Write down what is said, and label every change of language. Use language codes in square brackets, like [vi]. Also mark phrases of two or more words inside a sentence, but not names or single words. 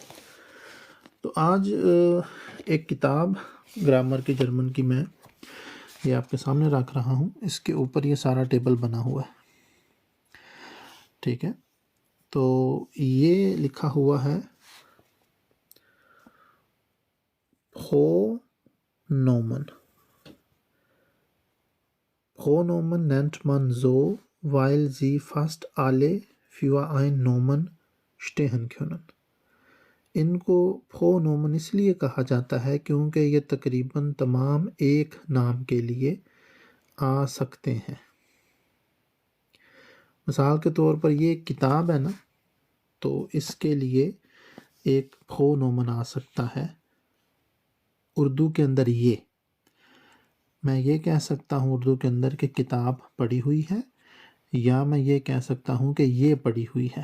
[ur] تو آج ایک کتاب گرامر کی جرمن کی میں یہ آپ کے سامنے رکھ رہا ہوں، اس کے اوپر یہ سارا ٹیبل بنا ہوا ہے، ٹھیک ہے۔ تو یہ لکھا ہوا ہے Pronomen. [de] Pronomen nennt man so, weil sie fast alle für ein Nomen stehen können. [ur] ان کو پرونومن اس لیے کہا جاتا ہے کیونکہ یہ تقریباً تمام ایک نام کے لیے آ سکتے ہیں۔ مثال کے طور پر یہ ایک کتاب ہے نا، تو اس کے لیے ایک پرونومن آ سکتا ہے اردو کے اندر یہ، میں یہ کہہ سکتا ہوں اردو کے اندر کہ کتاب پڑھی ہوئی ہے، یا میں یہ کہہ سکتا ہوں کہ یہ پڑھی ہوئی ہے۔